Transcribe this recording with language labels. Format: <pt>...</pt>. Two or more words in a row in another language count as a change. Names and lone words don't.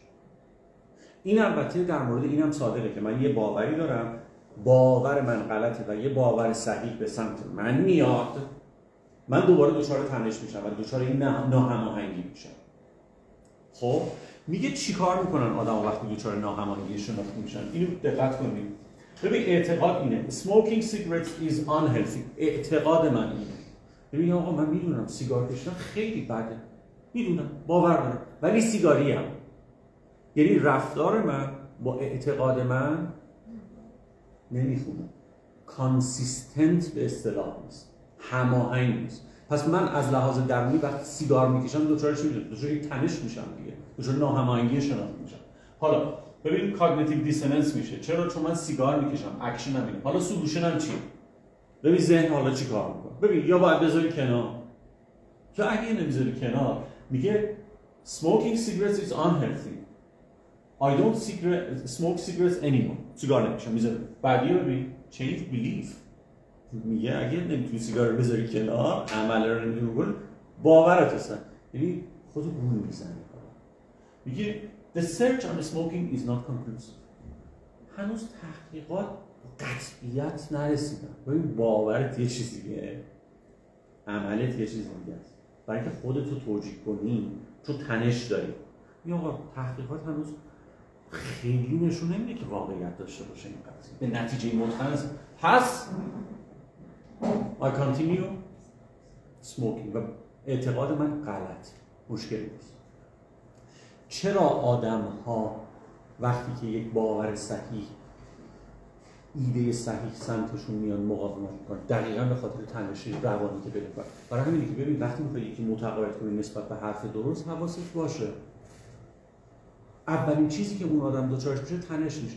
<fa>این البته در مورد اینم صادقه که من یه باوری دارم، باور من غلطه و یه باور صحیح به سمت من میاد، من دوباره دچار تنش میشم و دچار این ناهماهنگی میشم. خب میگه چیکار میکنن آدم وقتی دچار ناهماهنگی شناختی میشن؟ اینو دقت کنید. ببین اعتقاد اینه</fa> <en>smoking cigarettes is unhealthy.</en> <fa>اعتقاد من اینه. ببین آقا من میدونم سیگار کشیدن خیلی بده، میدونم، باور دارم، ولی سیگاری هم، یعنی رفتار من با اعتقاد من نمیخونه، کانسیستنت به اصطلاح نیست، هماهنگ نیست. پس من از لحاظ درونی وقتی سیگار میکشم دچار چی میشم؟ دچار یک تنش میشم دیگه، دچار ناهماهنگی شناختی میشم. حالا ببین</fa> <en>cognitive dissonance</en> <fa>میشه. چرا؟ چون من سیگار میکشم، اکشنم اینه. حالا سولوشنم چیه؟ ببین ذهن حالا چی کار میکنه؟ ببین یا باید بذاری کنار، یا اگه نمیذاری کنار میگه</fa> <en>smoking cigarettes is unhealthy.</en> <fa>I don't smoke cigarettes anymore. سیگار نمیکشم، میذارم. بعدی ببین</fa> <en>change belief.</en> <fa>میگه اگه نمیتونی سیگار رو بذاری کنار، عمل رو نمیتونی بکنی، باورت هستن، یعنی خودتو گول میزنی. میگه</fa> <en>the search on smoking is not conclusive.</en> <fa>هنوز تحقیقات قطعیت نرسیدن. ببین باورت یه چیزیه، عملت یه چیز دیگه است. برای اینکه خودتو توجیه کنی چون تنش داری. یا آقا تحقیقات هنوز خیلی نشون نمیده که واقعیت داشته باشه این قضیه. به نتیجه متقن پس</fa> <en>I continue smoking</en> <fa>و اعتقاد من غلط، مشکلی نیست. چرا آدم ها وقتی که یک باور صحیح، ایده صحیح سمتشون میان مقاومت میکنن؟ دقیقاً به خاطر تنش روانی که پیدا کنن. برای همینه که ببین وقتی میخوای یکی متقاعد کنی نسبت به حرف درست، حواست باشه اولین چیزی که اون آدم دوچارش میشه تنش میشه.</fa>